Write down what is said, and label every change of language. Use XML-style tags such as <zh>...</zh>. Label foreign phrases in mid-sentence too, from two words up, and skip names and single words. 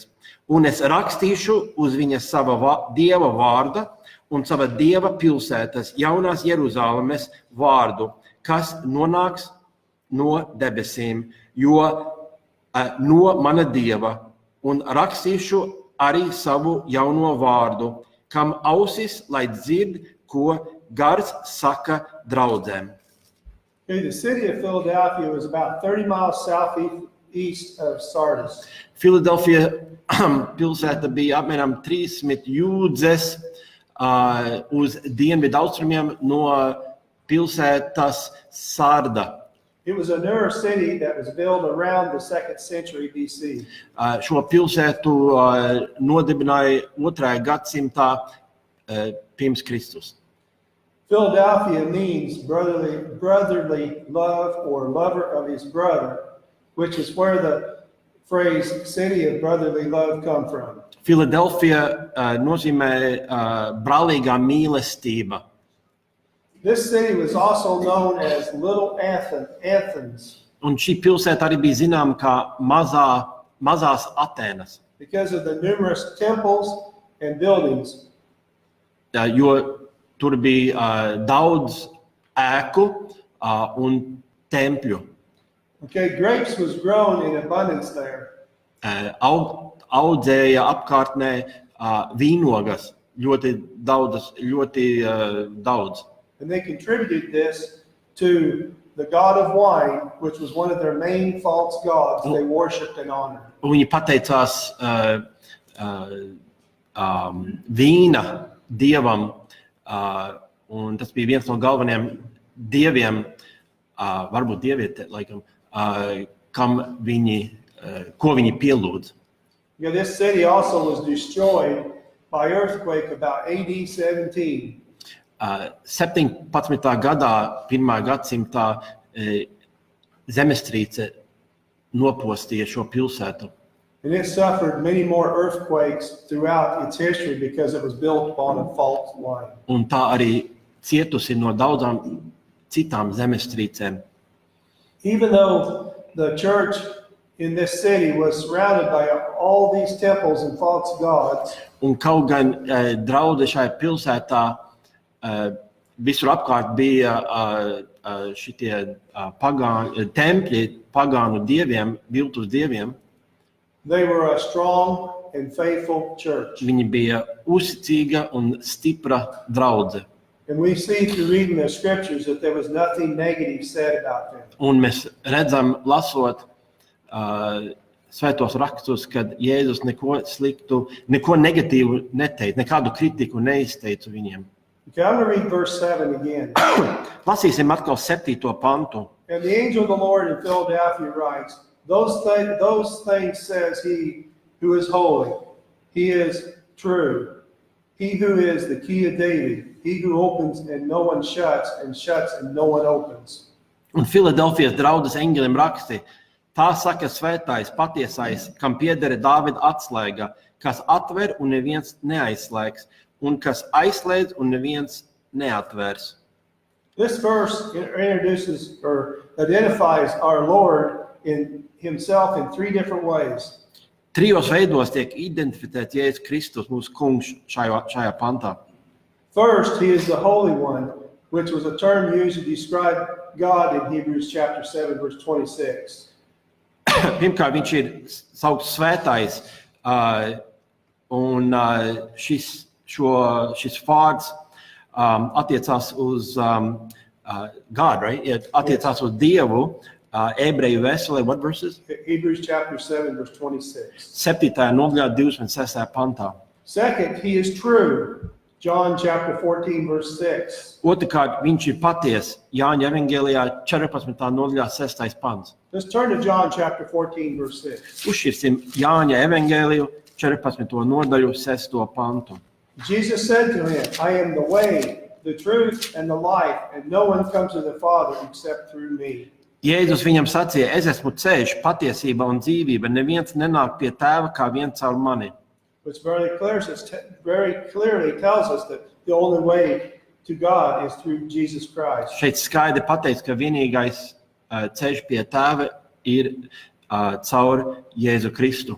<lv>Un es rakstīšu uz viņa sava dieva vārda un sava dieva pilsētas, jaunās Jeruzālemes vārdu, kas nonāks no debesīm, jo no mana dieva. Un rakstīšu arī savu jauno vārdu, kam ausis, lai dzird, ko gars saka draudzēm.</lv> <en>Okay, the city of Philadelphia was about 30 miles southeast of Sardis.</en> <lv>Filadelfija pilsēta bija apmēram 30 jūdzes uz dienvidu austrumiem no pilsētas Sarda.</lv> <en>It was a newer city that was built around the 2nd century BC.</en> <lv>Šo pilsētu nodibināja 2. gadsimtā pirms Kristus.</lv> <en>Philadelphia means brotherly love or lover of his brother, which is where the phrase city of brotherly love come from.</en> <lv>Filadelfija nozīmē brālīgā mīlestība.</lv> <en>This city was also known as Little Athens.</en> <lv>Un šī pilsēta arī bija zināma kā mazās Atēnas.</lv> <en>Because of the numerous temples and buildings.</en> <lv>Jo tur bija daudz ēku un tempļu.</lv> <en>Okay, grapes was grown in abundance there.</en> <lv>Audzēja apkārtnē vīnogas ļoti daudz.</lv> <en>And they contributed this to the god of wine, which was one of their main false gods they worshipped and honored.</en> <lv>Viņi pateicās vīna dievam, un tas bija viens no galvenajiem dieviem, varbūt dieviete, laikam, ko viņi pielūdz.</lv> <en>Yeah, this city also was destroyed by earthquake about AD 17.</en> <lv>17. gadā, 1. gadsimtā zemestrīce nopostīja šo pilsētu.</lv> <en>And it suffered many more earthquakes throughout its history because it was built upon a fault line.</en> <lv>Un tā arī cietusi no daudzām citām zemestrīcēm.</lv> <en>Even though the church in this city was surrounded by all these temples and false gods.</en> <lv>Un kaut gan draudze šajā pilsētā visur apkārt bija šitie tempļi pagānu dieviem, viltus dieviem.</lv> <en>They were a strong and faithful church.</en> <lv>Viņi bija uzticīga un stipra draudze.</lv> <en>And we see through reading the scriptures that there was nothing negative said about them.</en> <lv>Un mēs redzam, lasot svētos rakstus, kad Jēzus neko sliktu, neko negatīvu neteica, nekādu kritiku neizteica viņiem.</lv> <en>Okay, I'm going to read verse 7 again.</en> <lv>Lasīsim atkal 7. pantu.</lv> <en>And the angel of the Lord in Philadelphia writes, those things says he who is holy, he is true, he who is the key of David, he who opens and no one shuts, and shuts and no one opens.</en> <lv>Un Filadelfijas draudzes eņģelim raksti, tā saka svētais, patiesais, kam pieder Dāvida atslēga, kas atver un neviens neaizslēgs, un kas aizslēdz un neviens neatvērs.</lv> <en>This verse introduces or identifies our Lord in himself in three different ways.</en> <lv>Trijos veidos tiek identificēts Jēzus Kristus, mūsu kungs šajā pantā.</lv> <en>First, he is the Holy One, which was a term used to describe God in Hebrews chapter 7, verse 26.</en> <lv>Pirmkārt, viņš ir saukts svētais, un šis vārds attiecās uz</lv> <en>God, right?</en> <lv>Attiecās uz Dievu, ebreju vēstulē,</lv> <en>what verses? Hebrews chapter 7, verse 26.</en> <lv>7. nodaļā 26. pantā.</lv> <en>Second, he is true. John chapter 14, verse 6.</en> <lv>Otrkārt, viņš ir paties, Jāņa evangelijā 14. nodaļā 6. pants.</lv> <en>Let's turn to John chapter 14, verse 6.</en> <lv>Uzšķirsim Jāņa evangeliju 14. nodaļu 6. pantu.</lv> <en>Jesus said to him, I am the way, the truth, and the life, and no one comes to the Father except through me.</en> <lv>Jēzus viņam sacīja, es esmu ceļš, patiesība un dzīvība, neviens nenāk pie tēva kā vien caur mani.</lv> <en>Which very clearly tells us that the only way to God is through Jesus Christ.</en> <lv>Šeit skaidri pateiks, ka vienīgais ceļš pie tēva ir caur Jēzu Kristu.</lv>